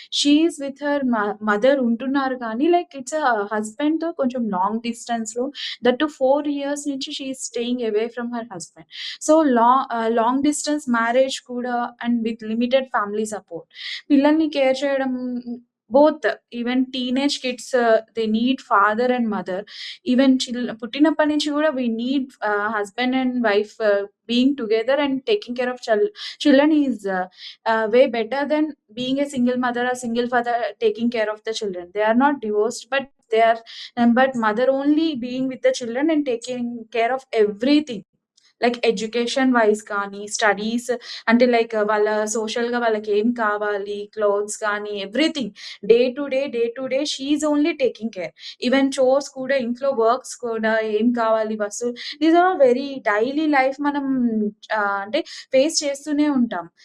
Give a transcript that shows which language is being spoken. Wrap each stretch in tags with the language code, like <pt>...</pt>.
<en>she is with her mother</en> <te>ఉంటున్నారు కానీ</te> <en>Like it's హస్బెండ్‌తో కొంచెం long డిస్టెన్స్‌లో దట్ టు 4 ఇయర్స్ నుంచి she is staying away from her husband. So, long distance marriage కూడా and with limited family support.</en> <te>పిల్లల్ని care చేయడం</te> <en>Both even teenage kids they need father and mother. Even</en> <te>పుట్టినప్పటి నుంచి గూడా</te> <en>We need husband and wife being together and taking care of children is way better than being a single mother or single father taking care of the children. They are not divorced, but they are but mother only being with the children and taking care of everything. Like education wise కానీ, studies అంటే like వాళ్ళ సోషల్‌గా</en> <te>వాళ్ళకేం కావాలి,</te> <en>Clothes కానీ everything day to day she is only taking care.</en> <te>Even chores కూడా ఇంట్లో works కూడా ఏం కావాలి వస్తువులు</te> <en>these are very daily life</en> <te>మనం అంటే ఫేస్ చేస్తూనే ఉంటాం.</te>